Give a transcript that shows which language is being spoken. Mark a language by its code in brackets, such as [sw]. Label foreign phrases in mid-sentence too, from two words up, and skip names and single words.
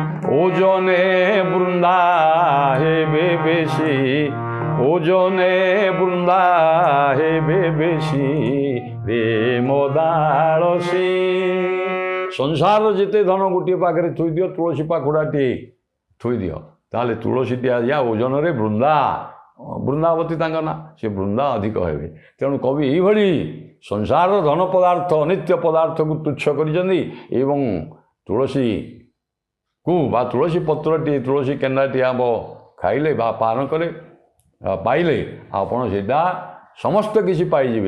[or] ଓଜନେ ବୃନ୍ଦା ହେବେ ବେଶି, ଓଜନେ ବୃନ୍ଦା ହେବେ ବେଶି ରେ ମୋଦାଳସୀ। ସଂସାର ଯେତେ ଧନ ଗୋଟିଏ ପାଖରେ ଥୋଇଦିଅ, ତୁଳସୀ ପାଖୁଡ଼ାଟିଏ ଥୋଇଦିଅ, ତାହେଲେ ତୁଳସୀଟି ଆଜି ଓଜନରେ ବୃନ୍ଦା, ବୃନ୍ଦାବତୀ ତାଙ୍କ ନାଁ, ସେ ବୃନ୍ଦା ଅଧିକ ହେବେ। ତେଣୁ କବି ଏଇଭଳି ସଂସାରର ଧନ ପଦାର୍ଥ, ଅନିତ୍ୟ ପଦାର୍ଥକୁ ତୁଚ୍ଛ କରିଛନ୍ତି ଏବଂ ତୁଳସୀକୁ ବା ତୁଳସୀ ପତ୍ରଟିଏ, ତୁଳସୀ କେଣ୍ଡାଟିଏ ଆମ୍ବ ଖାଇଲେ ବା ପାନ କଲେ ପାଇଲେ ଆପଣ ସେଇଟା ସମସ୍ତ କିଛି ପାଇଯିବେ।